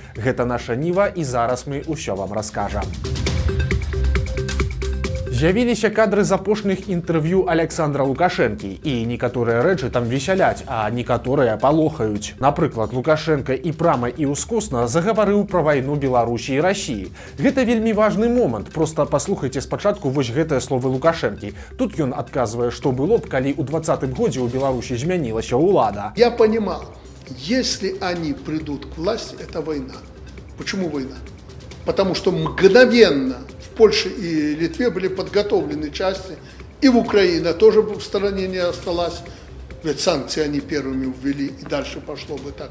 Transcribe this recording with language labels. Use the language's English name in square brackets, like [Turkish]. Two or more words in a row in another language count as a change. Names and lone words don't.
[Belarusian] Гэта наша Ніва і зараз мы ўсё вам раскажам. З'явіліся кадры з апошніх інтэрв'ю Александра Лукашэнкі, і некаторыя рэчы там весяляць, а некаторыя палохаюць. Напрыклад, Лукашенко і прама і ўскосна загаварыў пра вайну Беларусі і Расіі. Гэта вельмі важны момант, проста паслухайце спачатку вось гэтыя словы Лукашэнкі. Тут ён адказвае, што было б, калі ў 20-м годзе ў Беларусі змянілася ўлада. [Russian] Я понимал, если они придут к власти, это война. Почему война? Потому что мгновенно в Польше и Литве были подготовлены части, и в Украине тоже в стороне не осталась, ведь санкции они первыми ввели, и дальше пошло бы так.